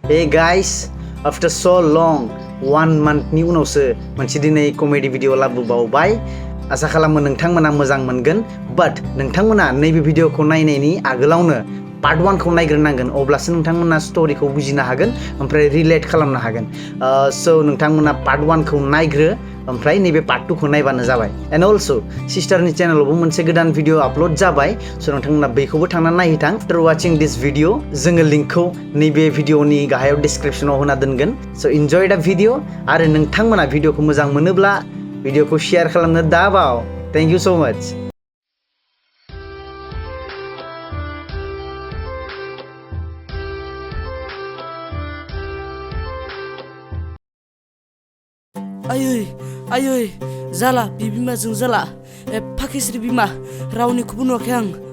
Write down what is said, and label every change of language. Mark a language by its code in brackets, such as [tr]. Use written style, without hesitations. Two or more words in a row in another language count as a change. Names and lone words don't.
[en] Hey guys, after so long, 1 month [brx] ni unawso मोनसे दिनै [en] comedy video [brx] लाबोबावबाय आसा खालामो नोंथांमोना मोजां मोनगोन बाट नोंथांमोना नैबे भिडिअखौ नायनायनि आगोलावनो पार्ट 1 खौ नायग्रोनांगोन अब्लासो नोंथांमोना स्टोरीखौ बुजिनो हागोन ओमफ्राय रिलेट खालामनो हागोन सो नोंथांमोना पार्ट 1 खौ नायग्रो ओमफ्राय नैबे पार्ट 2 खौ नायबानो जाबाय [en] and also [brx] सिस्टारनि चेनेलावबो मोनसे गोदान भिडिअ आपलोड जाबाय सो नोंथांमोना बेखौबो थांनानै नायहैथां [en] after watching this video [brx] जोङो लिंकखौ नैबे भिडिअनि गाहायाव डिसक्रिप्शनाव होना दोनगोन [en] so enjoy the video [brx] आरो नोंथांमोना भिडिअखौ मोजां मोनोब्ला भिडिअखौ शेयार खालामनो दाबाव [en] thank you so much [brx] आयै जाला बिबिमाजों जाला फाखिस्रि बिमा रावनिखौबो नुवाखै आं